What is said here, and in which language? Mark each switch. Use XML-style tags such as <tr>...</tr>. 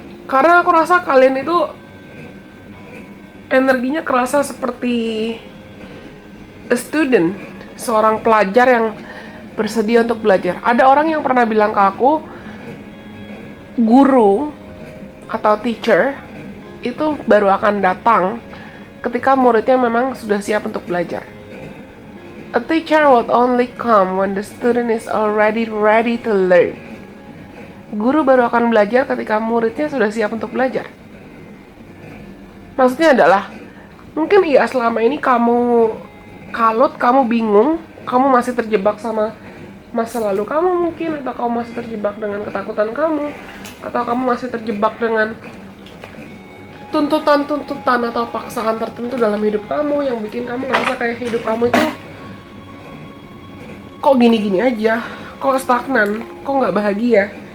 <id>Karena aku rasa kalian itu energinya kerasa seperti</id> <en>a student,</en> <id>seorang pelajar yang bersedia untuk belajar. Ada orang yang pernah bilang ke aku, guru atau teacher itu baru akan datang ketika muridnya memang sudah siap untuk belajar.</id> <en>A teacher will only come when the student is already ready to learn.</en> <id>Guru baru akan belajar ketika muridnya sudah siap untuk belajar. Maksudnya adalah, mungkin iya selama ini kamu kalut, kamu bingung, kamu masih terjebak sama masa lalu kamu mungkin, atau kamu masih terjebak dengan ketakutan kamu, atau kamu masih terjebak dengan tuntutan-tuntutan atau paksaan tertentu dalam hidup kamu yang bikin kamu ngerasa kayak hidup kamu itu kok gini-gini aja, kok stagnan, kok nggak bahagia.</id>